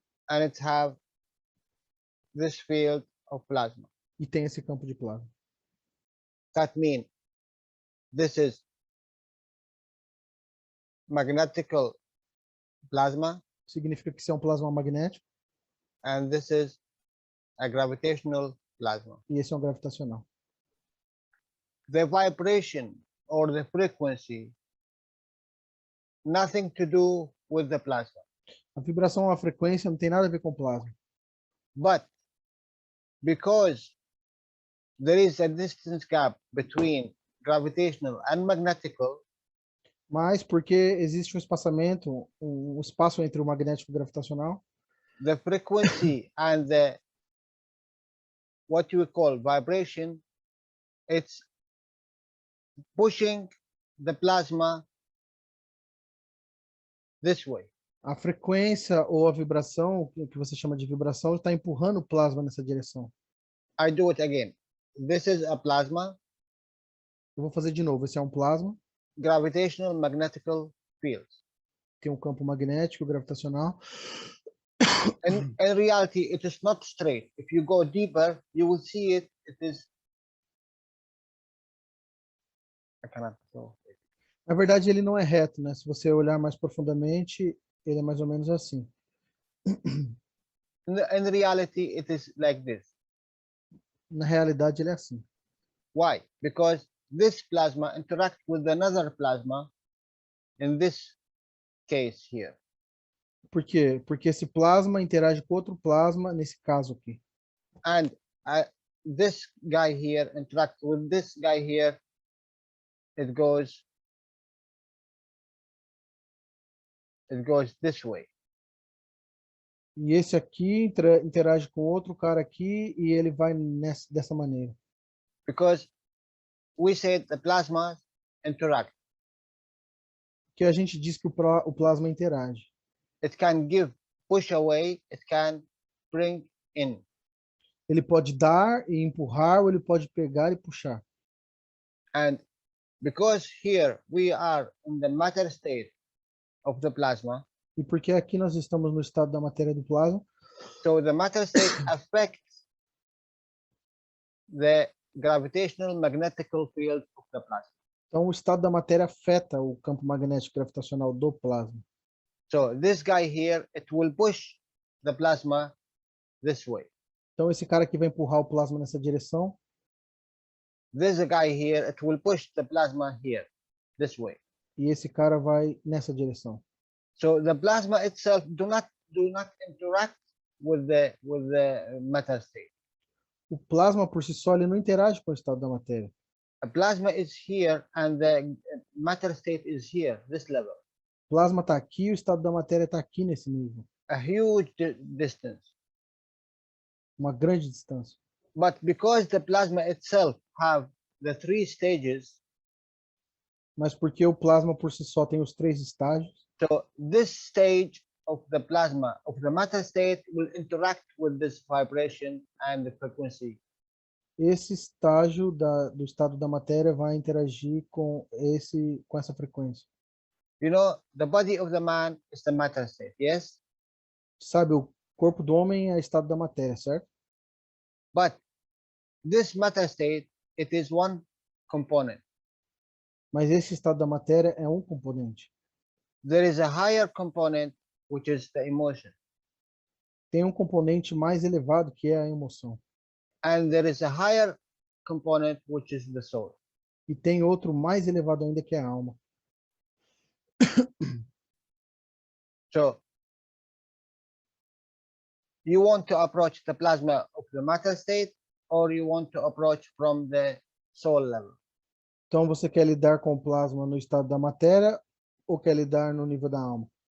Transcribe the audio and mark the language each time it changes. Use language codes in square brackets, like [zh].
[en] And it have this field of plasma. [pt] E tem esse campo de plasma. [en] That means this is magnetical plasma. [pt] Significa que isso é um plasma magnético. [en] And this is a gravitational plasma. [pt] E esse é um gravitacional. [en] The vibration or the frequency, nothing to do with the plasma. [pt] A vibração ou a frequência não tem nada a ver com o plasma. [en] But because there is a distance gap between gravitational and magnetical, [pt] mas porque existe um espaçamento, um espaço entre o magnético e o gravitacional, [en] the frequency and the what you call vibration, it's pushing the plasma this way. [pt] A frequência ou a vibração, o que você chama de vibração, está empurrando o plasma nessa direção. [en] I do it again. This is a plasma. [pt] Eu vou fazer de novo. Esse é um plasma. [en] Gravitational magnetical fields. [pt] Tem um campo magnético gravitacional. [en] In reality, it is not straight. If you go deeper, you will see it. It is. I cannot go. [pt] Na verdade, ele não é reto, né? Se você olhar mais profundamente, ele é mais ou menos assim. [en] In reality, it is like this. [pt] Na realidade, ele é assim. [en] Why? Because this plasma interacts with another plasma in this case here. [pt] Por quê? Porque esse plasma interage com outro plasma nesse caso aqui. [en] And this guy here interacts with this guy here. It goes this way. [pt] E esse aqui interage com outro cara aqui e ele vai dessa maneira. [en] Because we said the plasma interact. [pt] Que a gente diz que o plasma interage. [en] It can give, push away, it can bring in. [pt] Ele pode dar e empurrar, ou ele pode pegar e puxar. [en] And because here we are in the matter state of the plasma, [pt] E porque aqui nós estamos no estado da matéria do plasma, [en] so the matter state affects the gravitational magnetical field of the plasma. [pt] então o estado da matéria afeta o campo magnético gravitacional do plasma. [en] So this guy here, it will push the plasma this way. [pt] Então esse cara aqui vai empurrar o plasma nessa direção. [en] This guy here, it will push the plasma here, this way. [pt] E esse cara vai nessa direção. [en] So the plasma itself do not interact with the matter state. [pt] O plasma por si só ele não interage com o estado da matéria. [en] A plasma is here and the matter state is here, this level. [pt] O plasma está aqui, o estado da matéria está aqui nesse nível. [en] A huge distance. [pt] Uma grande distância. [en] But because the plasma itself have the 3 stages, [pt] mas porque o plasma por si só tem os 3 estágios. [en] So this stage of the plasma of the matter state will interact with this vibration and the frequency. [pt] Esse estágio do estado da matéria vai interagir com essa frequência. [en] You know, the body of the man is the matter state, yes? [pt] Sabe, o corpo do homem é estado da matéria, certo? [en] But this matter state, it is one component. [pt] Mas esse estado da matéria é um componente. [en] There is a higher component, which is the emotion. [pt] Tem um componente mais elevado que é a emoção. [en] And there is a higher component, which is the soul. [pt] E tem outro mais elevado ainda que é a alma. [en] So, you want to approach the plasma of the matter state, or you want to approach from the soul level? [pt] Então você quer lidar com o plasma no estado da matéria ou quer lidar no nível da alma?